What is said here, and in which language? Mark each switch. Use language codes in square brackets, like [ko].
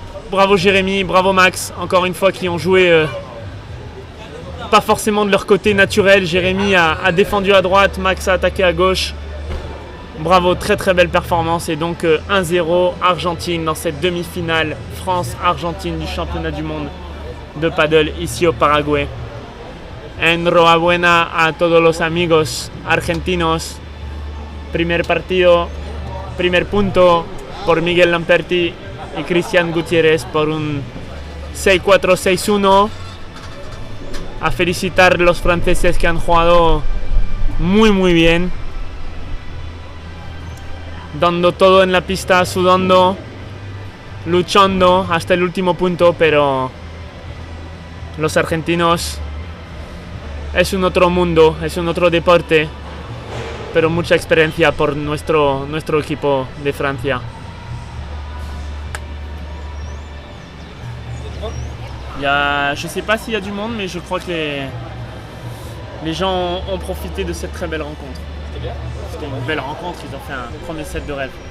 [fr] Bravo Jérémy, bravo Max. Encore une fois qui ont joué pas forcément de leur côté naturel. Jérémy a défendu à droite, Max a attaqué à gauche. Bravo, très très belle performance. Et donc 1-0 Argentine dans cette demi-finale France-Argentine du championnat du monde de paddle ici au Paraguay. [es] Enhorabuena a todos los amigos argentinos. Primer partido, primer punto por Miguel Lamperti y Cristian Gutiérrez por un 6-4, 6-1. A felicitar a los franceses que han jugado muy bien. Dando todo en la pista, sudando, luchando hasta el último punto, pero los argentinos es un otro mundo, es un otro deporte, pero mucha experiencia por nuestro equipo de Francia. [fr] Je ne sais pas s'il y a du monde, mais je crois que les gens ont profité de cette très belle rencontre. C'était une belle rencontre, ils ont fait un premier set de rêve.